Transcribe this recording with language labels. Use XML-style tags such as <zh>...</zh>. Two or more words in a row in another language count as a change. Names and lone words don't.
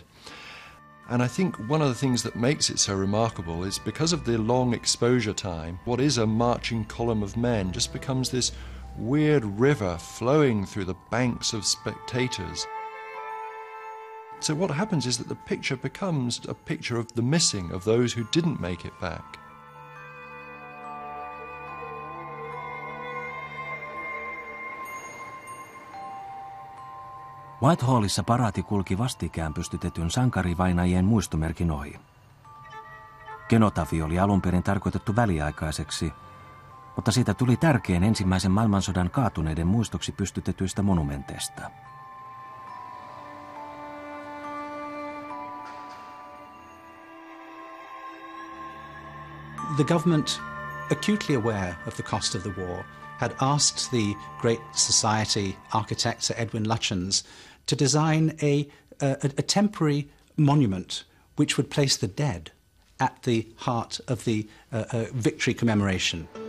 <en>And I think one of the things that makes it so remarkable is because of the long exposure time, what is a marching column of men just becomes this weird river flowing through the banks of spectators. So what happens is that the picture becomes a picture of the missing, of those who didn't make it back.</en> <fi>Whitehallissa paraati kulki vastikään pystytetyn sankarivainajien muistomerkin ohi. Kenotafi oli alun perin tarkoitettu väliaikaiseksi, mutta siitä tuli tärkein ensimmäisen maailmansodan kaatuneiden muistoksi pystytetyistä monumenteista.</fi> <en>The government, acutely aware of the cost of the war, had asked the Great Society architect Sir Edwin Lutyens to design a temporary monument which would place the dead at the heart of the victory commemoration.</en>